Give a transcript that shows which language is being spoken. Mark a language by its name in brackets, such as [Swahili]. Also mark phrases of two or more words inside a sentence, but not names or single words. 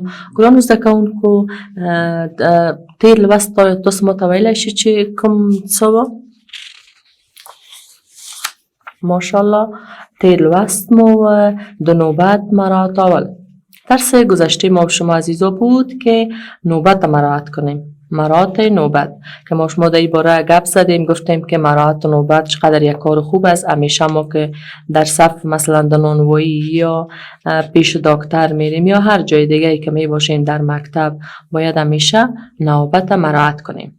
[Pashto] ګرانو زده کوونکو، تیر لوست تاسو ماته ویلی شئ چې کوم څه وه؟ ماشاءالله تیر لوست مو د نوبت مراعاتول. [Persian] درس گذشته ما شما عزیزا بود که نوبت مراعات کنیم، مراعات نوبت، که ما شما در این باره گپ زدیم، گفتیم که مراعات نوبت چقدر یک کار خوب است. همیشه ما که در صف مثلا در نانوایی یا پیش دکتر میریم یا هر جای دیگه که می باشیم در مکتب، باید همیشه نوبت مراعات کنیم.